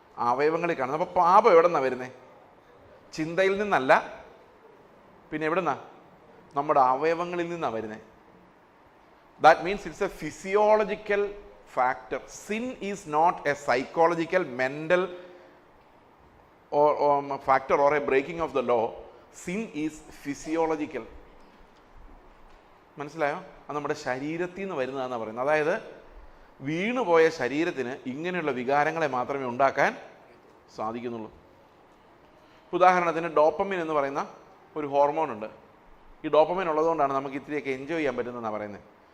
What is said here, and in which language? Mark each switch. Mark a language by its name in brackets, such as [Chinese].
[Malayalam] അവയവങ്ങളിൽ കാണുന്നു. അപ്പൊ പാപം എവിടെ നിന്നാ വരുന്നേ? ചിന്തയിൽ നിന്നല്ല, പിന്നെ എവിടെന്നാ? നമ്മുടെ അവയവങ്ങളിൽ നിന്നാണ് വരുന്നത്. [English] That means it's a physiological factor. Sin is not a psychological mental factor or a breaking of the law. Sin is physiological. [Malayalam] മനസ്സിലായോ? അത് നമ്മുടെ ശരീരത്തിൽ നിന്ന് വരുന്നതാണെന്നാണ് പറയുന്നത്. അതായത് വീണുപോയ ശരീരത്തിന് ഇങ്ങനെയുള്ള വികാരങ്ങളെ മാത്രമേ ഉണ്ടാക്കാൻ സാധിക്കുന്നുള്ളൂ. ഉദാഹരണത്തിന് ഡോപ്പമിൻ എന്ന് പറയുന്ന ഒരു ഹോർമോൺ ഉണ്ട്. ഈ ഡോപ്പമിൻ ഉള്ളതുകൊണ്ടാണ് നമുക്ക് ഇത്തിരിയൊക്കെ എൻജോയ് ചെയ്യാൻ പറ്റുന്നതെന്നാണ് പറയുന്നത്.